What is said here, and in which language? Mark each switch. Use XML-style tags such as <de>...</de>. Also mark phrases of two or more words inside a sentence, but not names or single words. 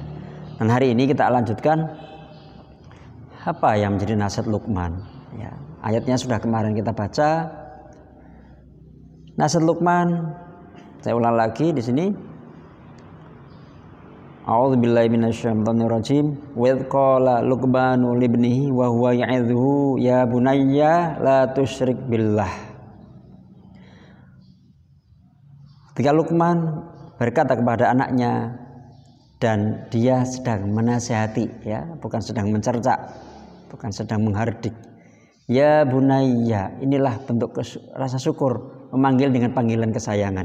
<id>Dan hari ini kita lanjutkan apa yang menjadi nasihat Luqman. Ya. Ayatnya sudah kemarin kita baca. Nasihat Luqman, saya ulang lagi di sini.</id> <ar>أعوذ بالله من الشيطان الرجيم. وإذ قال لقمان لابنه وهو يعظه يا بني لا تشرك بالله.</ar> <id>Ketika Luqman berkata kepada anaknya dan dia sedang menasihati, ya, bukan sedang mencerca, bukan sedang menghardik.</id> <ar>يا بني,</ar> <id>inilah bentuk rasa syukur, memanggil dengan panggilan kesayangan.</id>